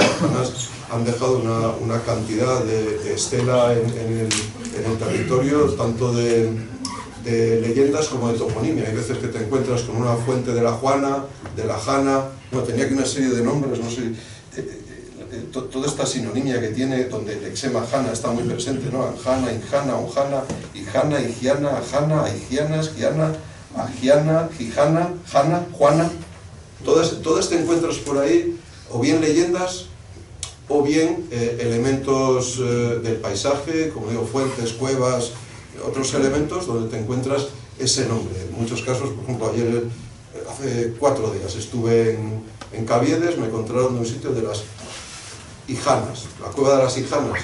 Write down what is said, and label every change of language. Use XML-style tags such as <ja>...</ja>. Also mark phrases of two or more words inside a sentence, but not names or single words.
<es>Las janas han dejado una cantidad de estela en el territorio, tanto de leyendas como de toponimia. Hay veces que te encuentras con una fuente de la Juana, de la Jana, no, tenía aquí una serie de nombres, no sé, toda esta sinonimia que tiene, donde el lexema Jana está muy presente, ¿no? Anjana, Injana, Onjana, Hijana, Higiana, Jana, Higianas, Giana, Agiana, Gijana, Jana, Juana. Todas te encuentras por ahí, o bien leyendas, o bien elementos del paisaje, como digo, fuentes, cuevas, otros elementos donde te encuentras ese nombre. En muchos casos, por ejemplo, ayer, hace 4 días, estuve en Caviedes, me encontraron en un sitio de las Hijanas, la cueva de las Hijanas.</es>